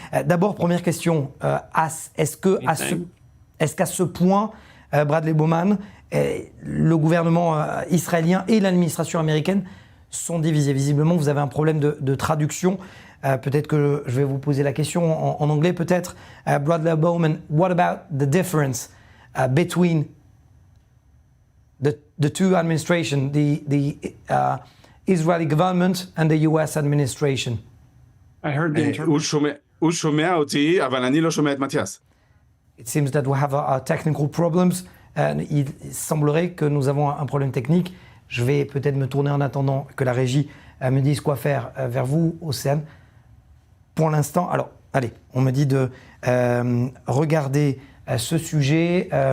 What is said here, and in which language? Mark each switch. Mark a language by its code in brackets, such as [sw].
[fr] D'abord, première question, est-ce qu'à ce point, Bradley Bowman, le gouvernement israélien et l'administration américaine sont divisés? Visiblement, vous avez un problème de traduction. Peut-être que je vais vous poser la question en anglais, peut-être. [en] Bradley Bowman, what about the difference between the two administrations, the Israeli government and the US administration? I heard the interpreter. [he] הוא שומע אותי, אבל אני לא שומע את מתיאס. [en] It seems that we have technical problems. [fr] Il semblerait que nous avons un problème technique. Je vais peut-être me tourner en attendant que la régie me dise quoi faire vers vous, Océane. Pour l'instant, alors, allez, on me dit de regarder ce sujet.